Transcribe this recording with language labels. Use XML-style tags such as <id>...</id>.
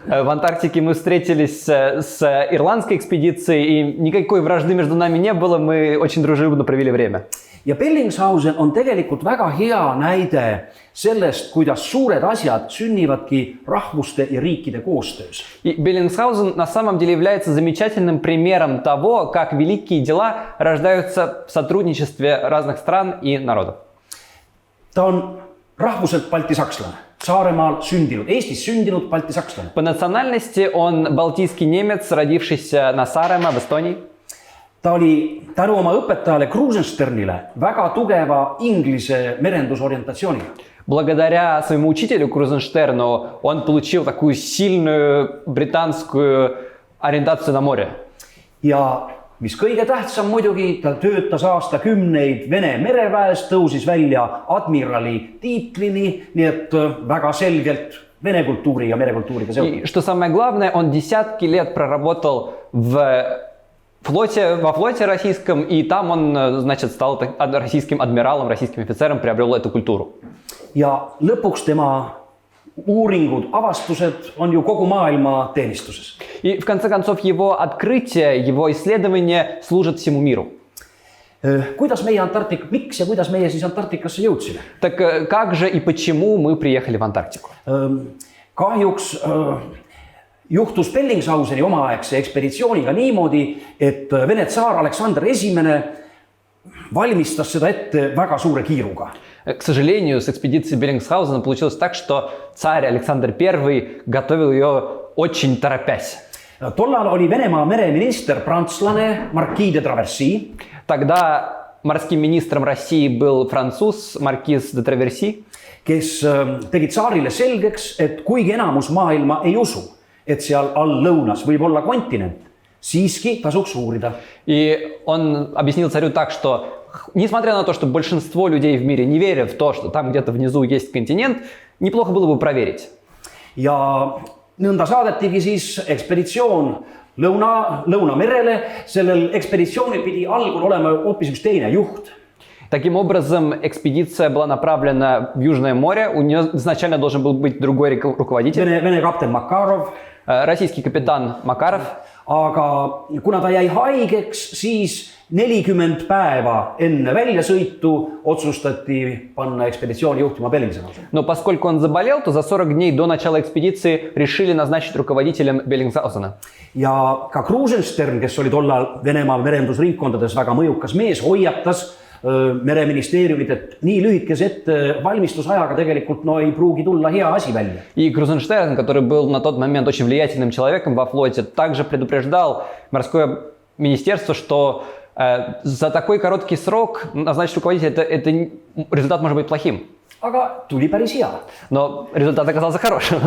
<ru>В Антарктике мы встретились с ирландской экспедицией, и никакой вражды между нами не было, мы очень дружелюбно провели время.</ru> <et>Ja Bellingshausen on tegelikult väga hea näide sellest, kuidas suured asjад sünnivadki rahvuste ja riikide koostöös.</et> <ru>И Беллингсгаузен на самом деле является замечательным примером того, как великие дела рождаются в сотрудничестве разных стран и народов.</ru> <et>Ta on rahvuselt baltisakslane, Saaremaal sündinud, Eestis sündinud baltisakslane.</et> <ru>По национальности он балтийский немец, родившийся на Сааremaa в Эстонии.</ru> <et>Ta oli tänu oma õpetajale Krusensternile väga tugeva inglise merendusorientatsiooniga.</et> <ru>Благодаря своему учителю Крузенштерну он получил такую сильную британскую ориентацию на море.</ru> <et>Ja mis kõige tähtsam muidugi, ta töötas aastakümneid Vene mereväes, tõusis välja admirali tiitlini, nii et väga selgelt Vene kultuuri ja merekultuuriga seotud.</et> <ru>И что самое главное, он десятки лет проработал во флоте российском, и там он, значит, стал российским адмиралом, российским офицером, приобрел эту культуру.</ru> <et>Ja lõpuks tema uuringud, avastused on ju kogu maailma teenistuses.</et> <ru>И в конце концов его открытие, его исследования служат всему миру.</ru> <et>Kuidas meie miks ja kuidas meie siis Antarktikasse jõudsime?</et> <ru>Так как же и почему мы приехали в Антарктику?</ru> <et>Kahjuks juhtus Bellingshauseni omaaegse ekspeditsiooniga niimoodi, et Vene tsaar Aleksander I valmistas seda ette väga suure kiiruga.</et> <ru>К сожалению, с экспедицией Беллингсхаузена получилось так, что царь Александр I готовил ее очень торопясь.</ru> <et>Tollal oli Venemaa mereminister prantslane Marquis de Traversy.</et> <ru>Тогда морским министром России был француз маркиз де Траверси,</ru> <et>kes tegi tsaarile selgeks, et kuigi enamus maailma ei usu, et seal all lõunas võib olla kontinent, siiski tasuks uurida.</et> <ru>И он объяснил царю так, что несмотря на то, что большинство людей в мире не верят в то, что там где-то внизу есть континент, неплохо было бы проверить.</ru> <et>Ja nõnda saadetigi siis ekspeditsioon Lõunamerele. Sellel ekspeditsioonil pidi algul olema hoopis üks teine juht.</et> <ru>Таким образом, экспедиция была направлена в Южное море. У нее изначально должен был быть другой руководитель.</ru> <et>Vene kapten Makarov.</et> <ru>Российский капитан Макаров.</ru> <et>Aga kuna ta jäi haigeks, siis 40 päeva enne väljasõitu otsustati panna ekspeditsiooni juhtima Bellingshausen.</et> <ru>Но поскольку он заболел, то за 40 дней до начала экспедиции решили назначить руководителем Беллингсхаузена.</ru> <et>Ja ka Krusenstern, kes oli tollal Venemaa merendusringkondades väga mõjukas mees, hoiatas mereministeeriumit, et nii lühikese ettevalmistusajaga tegelikult ei pruugi tulla hea asi välja.</et> <ru>И Крузенштерн, который был на тот момент очень влиятельным человеком во флоте, также предупреждал морское министерство, что за такой короткий срок назначить руководителя, результат может быть плохим.</ru> <et>Aga tuli päris hea.</et> <ru>Но результат оказался хорошим.</ru>